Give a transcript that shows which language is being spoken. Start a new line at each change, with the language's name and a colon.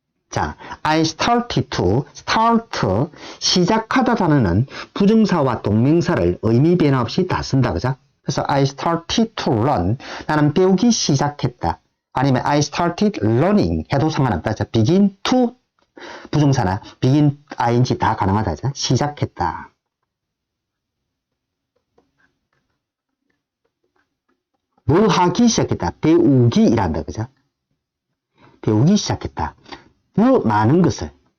Korean: 자,
English: I started to,
Korean: start, 시작하다 단어는 부정사와 동명사를 의미 변화 없이 다 쓴다. 그죠? 그래서
English: I started to learn.
Korean: 나는 배우기 시작했다. 아니면
English: I started learning
Korean: 해도 상관없다. 자, begin to 부정사나 begin, ing 다 가능하다. 자, 시작했다. 뭐 하기 시작했다. 배우기 일한다. 그죠? 배우기 시작했다. 더 많은 것을.